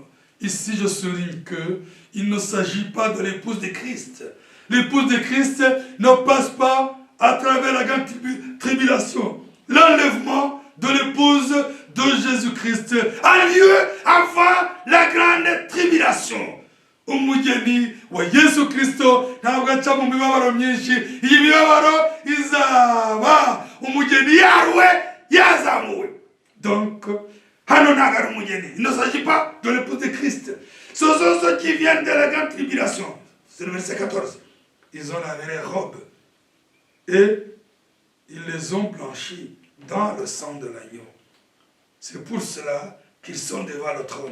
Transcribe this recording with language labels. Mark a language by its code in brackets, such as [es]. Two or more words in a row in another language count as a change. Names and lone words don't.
[fr] Ici, je souligne qu'il ne s'agit pas de l'épouse de Christ. L'épouse de Christ ne passe pas à travers la grande tribulation. L'enlèvement de l'épouse de Jésus-Christ a lieu avant la grande tribulation. [rw] Umugeni wa Yesu Kristo ntabwo aca mu mibabaro myinshi. Iyi mibabaro izaba umugeni yaruwe yazamuwe. Donc, hano ntabwo ari umugeni. [fr] Il ne s'agit pas de l'épouse de Christ. Ce sont ceux qui viennent de la grande tribulation. C'est le verset 14. Ils ont lavé les robes et ils les ont blanchis dans le sang de l'agneau. C'est pour cela qu'ils sont devant le trône.